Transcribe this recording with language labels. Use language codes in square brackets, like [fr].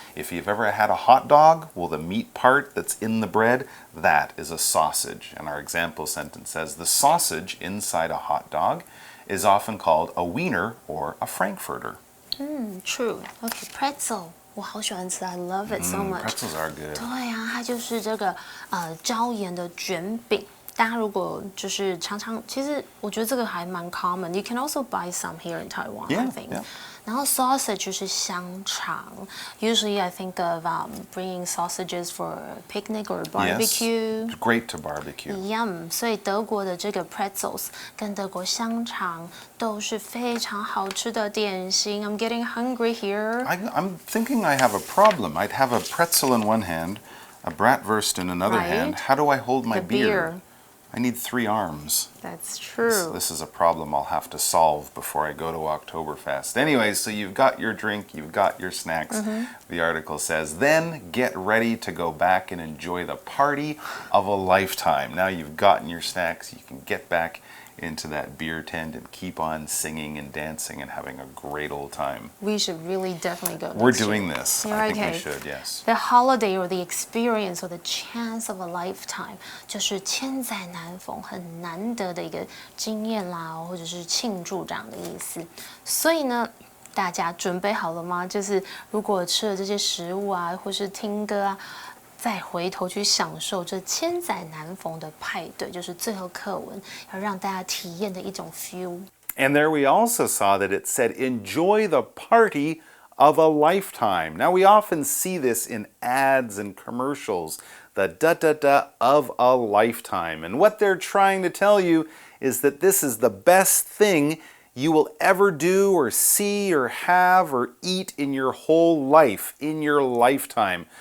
[en] If you've ever had a hot dog, well, the meat part that's in the bread, that is a sausage. And our example sentence says, the sausage inside a hot dog is often called a wiener or a frankfurter. True. Okay, pretzel. [zh] 我好喜欢吃 [en] I love it so much. Pretzels are good. [zh] 对啊，它就是这个椒盐的卷饼。大家如果就是常常，其实我觉得这个还蛮 common. [en] You can also buy some here in Taiwan, I think. Yeah. [zh] 然后 sausage 就是香肠。 [en] Usually I think of bringing sausages for a picnic or a barbecue. Yes, great to barbecue. Yum. [zh] 所以德国的这个 pretzels 跟德国香肠都是非常好吃的点心。 [en] I'm getting hungry here. I'm thinking I have a problem. I'd have a pretzel in one hand, a bratwurst in another hand. How do I hold my beer? I need 3 arms. That's true. This is a problem I'll have to solve before I go to Oktoberfest. Anyway, so you've got your drink, you've got your snacks. The article says, then get ready to go back and enjoy the party of a lifetime. Now you've gotten your snacks, you can get back into that beer tent and keep on singing and dancing and having a great old time. We should really definitely go. We're doing this. You're I think okay. we should, yes. The holiday or the experience or the chance of a lifetime [zh] 就是千载难逢，很难得的一个经验啦，或者是庆祝这样的意思。所以呢，大家准备好了吗？就是如果吃了这些食物啊，或是听歌啊。再回头去享受这千载难逢的派对，就是最后课文要让大家体验的一种 feel。 [en] And there we also saw that it said, enjoy the party of a lifetime. Now we often see this in ads and commercials, the da-da-da of a lifetime. And what they're trying to tell you is that this is the best thing you will ever do or see or have or eat in your whole life, in your lifetime.